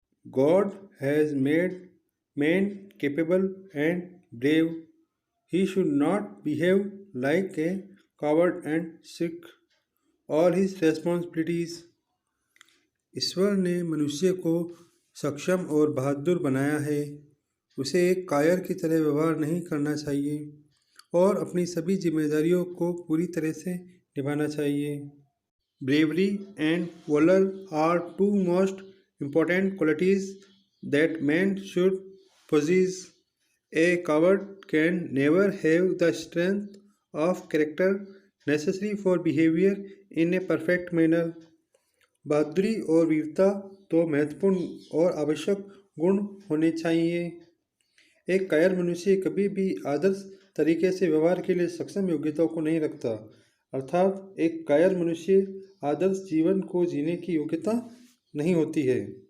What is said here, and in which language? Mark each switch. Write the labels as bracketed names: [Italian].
[English] God has made man capable and brave. He should not behave like a coward and shirk all his responsibilities. [Hindi] ईश्वर ने मनुष्य को सक्षम और बहादुर बनाया है। उसे एक कायर की तरह व्यवहार नहीं करना चाहिए और अपनी सभी जिम्मेदारियों को पूरी तरह से निभाना चाहिए। [English] Bravery and valour are two most important qualities that man should possess. A coward can never have the strength of character necessary for behavior in a perfect manner. [Hindi] बहादुरी और वीरता तो महत्वपूर्ण और आवश्यक गुण होने चाहिए। एक कायर मनुष्य कभी भी आदर्श तरीके से व्यवहार के लिए सक्षम योग्यताओं को नहीं रखता, अर्थात एक कायर मनुष्य आदर्श जीवन को जीने की योग्यता नहीं होती है।